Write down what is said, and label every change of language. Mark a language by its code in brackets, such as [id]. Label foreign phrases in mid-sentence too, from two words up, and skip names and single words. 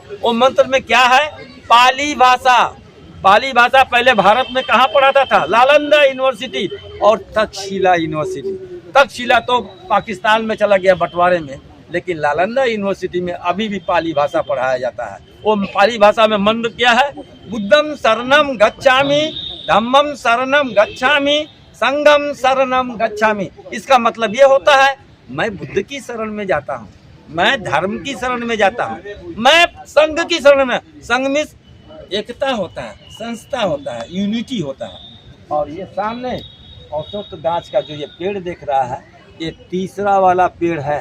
[hi] वो मंत्र में क्या है? पाली भाषा। पाली भाषा पहले भारत में कहाँ पढ़ाता था? नालंदा यूनिवर्सिटी और तक्षशिला यूनिवर्सिटी। तक्षशिला तो पाकिस्तान में चला गया बंटवारे में, लेकिन नालंदा यूनिवर्सिटी में अभी भी पाली भाषा पढ़ाया जाता है। वो पाली भाषा में मंत्र क्या है? [pi] बुद्धम शरणम गच्छामि, धम्मम शरणम गच्छामि, संघम शरणम गच्छामि। [hi] इसका मतलब ये होता है मैं बुद्ध की शरण में जाता हूँ, मैं धर्म की शरण में जाता हूँ, मैं संघ की शरण में। संघ में एकता होता है, संस्था होता है, यूनिटी होता है। और ये सामने औसत गाछ का जो ये पेड़ देख रहा है, ये तीसरा वाला पेड़ है।